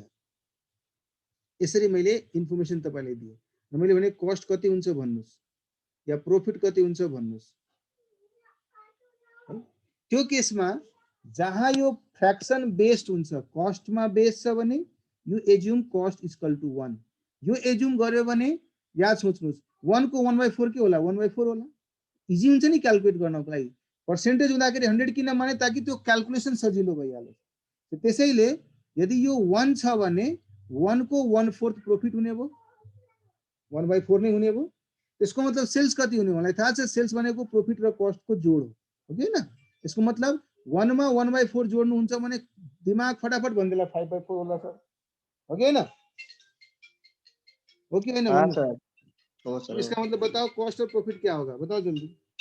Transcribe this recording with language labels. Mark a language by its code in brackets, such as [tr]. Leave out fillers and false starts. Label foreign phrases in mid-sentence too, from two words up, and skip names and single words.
[ne] यसरी मैले इन्फर्मेसन तपाईलाई दिए र मैले भने कॉस्ट कति हुन्छ भन्नुस् या प्रॉफिट कति हुन्छ भन्नुस्। त्यो केसमा जहाँ यो [en] fraction based [ne] हुन्छ, कॉस्ट मा बेस्ड छ भने [en] you assume cost equal to 1. [ne] यो एज्युम गर्यो भने याद सोच्नुस् 1 को 1/4 के होला, 1/4 होला। इजी हुन्छ नि क्याल्कुलेट गर्नको लागि। पर्सेन्टेज हुँदाखेरि 100 किन माने, ताकि त्यो क्याल्कुलेसन सजिलो भइहालोस्। त्यसैले यदि यो 1 छ भने 1 को 1/4 प्रॉफिट हुने भयो, 1/4 नै हुने भयो। त्यसको मतलब सेल्स कति हुने मलाई थाहा छ, सेल्स भनेको प्रॉफिट र कॉस्ट को जोड हो, हो कि हैन। यसको मतलब 1 मा 1/4 जोड्नु हुन्छ भने दिमाग फटाफट भन्देला 5/4 होला सर, हो कि हैन, हो कि हैन भन्नु। सर हो सर। [hi] इसका मतलब बताओ कॉस्ट और प्रॉफिट क्या होगा, बताओ जल्दी।